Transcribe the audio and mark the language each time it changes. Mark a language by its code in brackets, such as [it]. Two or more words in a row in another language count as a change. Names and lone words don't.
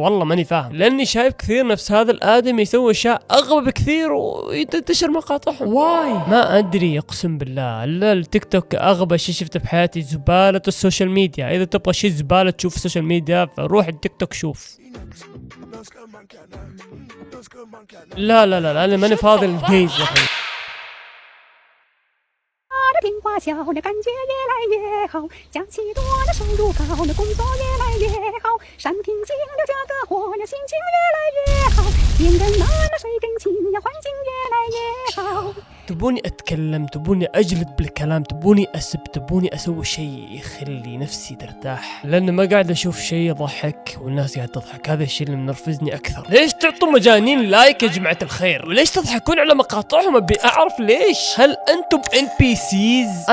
[ar] والله ماني فاهم، لاني شايف كثير نفس هذا الادمي يسوي اشياء اغبى بكثير وينتشر مقاطعهم. واي ما ادري، اقسم بالله التيك توك اغبى شيء شفته بحياتي. زبالة [en] social media. [ar] اذا تبغى شيء زبالة تشوف [en] social media [ar] فروح التيك توك شوف. لا لا لا, لا انا ماني فاضي الجيز يا اخي. [zh] 听话小呢，感觉越来越好，假期多呢，收入高呢，工作越来越好，山平静了，价格活呢，心情越来越好，天更暖了，水更清呀，环境越来越好。 [ar] تبوني أتكلم، تبوني أجلد بالكلام، تبوني أسب، تبوني أسوي شيء يخلي نفسي ترتاح، لأن ما قاعد أشوف شيء يضحك والناس قاعد تضحك. هذا الشيء اللي منرفزني أكثر. ليش تعطوا مجانين لايك يا جماعة الخير؟ وليش تضحكون على مقاطعهم؟ أبي أعرف ليش. هل أنتم NPCs؟